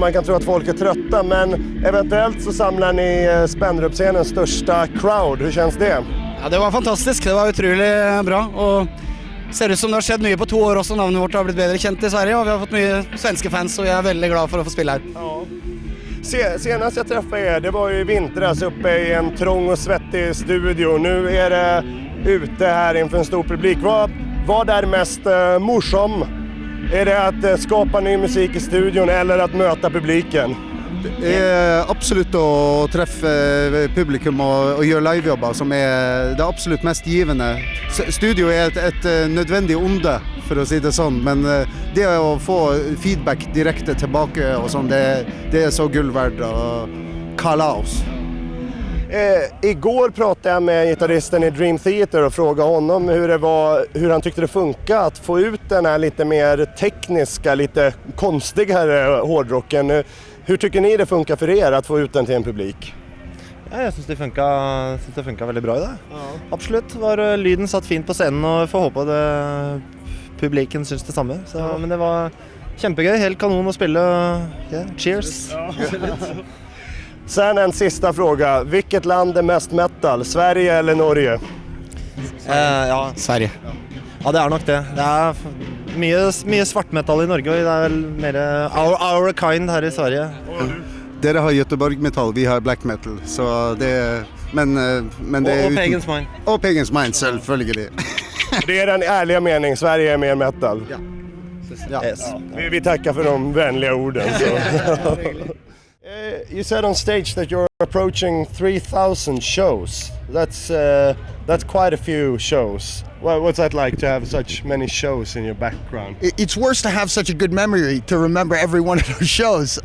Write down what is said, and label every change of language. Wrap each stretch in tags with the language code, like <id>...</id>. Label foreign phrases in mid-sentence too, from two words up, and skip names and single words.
<sv>Man kan tro att folk är trötta, men eventuellt så samlar ni Spendrup-scenens största crowd. Hur känns det?</sv> <no>Ja, det var fantastiskt. Det var utrolig bra och ser ut som det har skjedd mye på 2 år også. Navnet vårt har blitt bedre kjent i Sverige og vi har fått mye svenske fans og jeg er veldig glad for å få spille her. Ja.</no> <sv>Senast jag träffade er, det var ju i vintras uppe i en trång och svettig studio. Nu är det ute här inför en stor publik. Vad är mest morsom? Är det att skapa ny musik i studion eller att möta publiken?</sv> <no>Det er absolutt å treffe publikum og gjøre livejobber som er det absolutt mest givende. Studio er et nødvendig onde, for å si det sånn, men det å få feedback direkte tilbake og sånn,</no> <sv>det är så gull värd och kalas. Igår pratade jag med gitarristen i Dream Theater och frågade honom hur han tyckte det funkar att få ut den här lite mer tekniska, lite konstigare hårdrocken. Hur tycker ni det funkar för er att få ut den till en publik? Ja,</sv> <no>jeg synes det funka veldig bra i det. Ja. Absolutt. Lyden satt fint på scenen og får håpe at publiken syns det samme. Så, ja. Men det var kjempegøy, helt kanon å spille.</no> <en>Yeah, cheers!</en> <sv>Ja. Sen en sista fråga. Vilket land är mest metal? Sverige eller Norge?</sv> <no>Ja, Sverige. Ja, det er nok det. Det er mye svartmetall i Norge, og det er vel mer</no> <en>our kind</en> <no>her i Sverige. Dere har Göteborg-metall, vi har</no> <en>black metal,</en> <no>så det men det är</no> <sv>och Pagans Mind.</sv> <no>Och Pagans Mind, selvfølgelig.</no> <sv>Det är den ärliga mening, Sverige är mer metal. Ja. Ja. Yes. Vi tackar för de vänliga orden.</sv> <en>You said on stage that you're approaching 3,000 shows. That's quite a few shows. What's that like to have such many shows in your background? It's worse to have such a good memory to remember every one of those shows.</en>